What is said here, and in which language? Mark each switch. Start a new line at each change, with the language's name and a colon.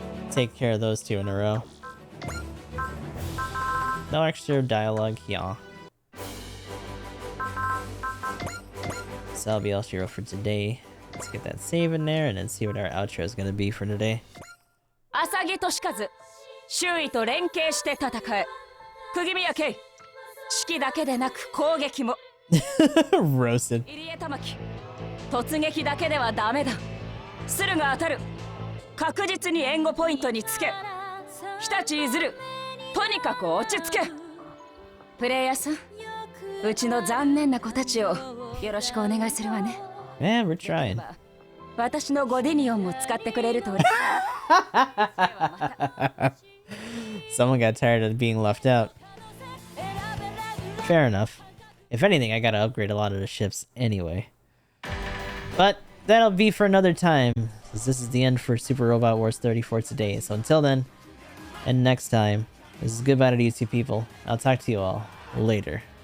English: Take care of those two in a row. No extra dialogue here. So that'll be all she wrote for today. Let's get that save in there and then see what our outro is gonna be for today.
Japanese: 浅木俊和、周囲と連携して戦え。釘宮圭、指揮だけでなく攻撃も。
English: Roasted.
Japanese: 入江玉木、突撃だけではダメだ。駿が当たる。確実に援護ポイントにつけ。日立いずる。とにかく落ち着け。プレイヤーさん、うちの残念な子たちをよろしくお願いするわね。
English: Yeah, we're trying.
Japanese: 私のゴディニオンも使ってくれると嬉しい。
English: Someone got tired of being left out. Fair enough. If anything, I gotta upgrade a lot of the ships anyway. But that'll be for another time, since this is the end for Super Robot Wars 30 for today. So until then, and next time, this is goodbye to you two people. I'll talk to you all later.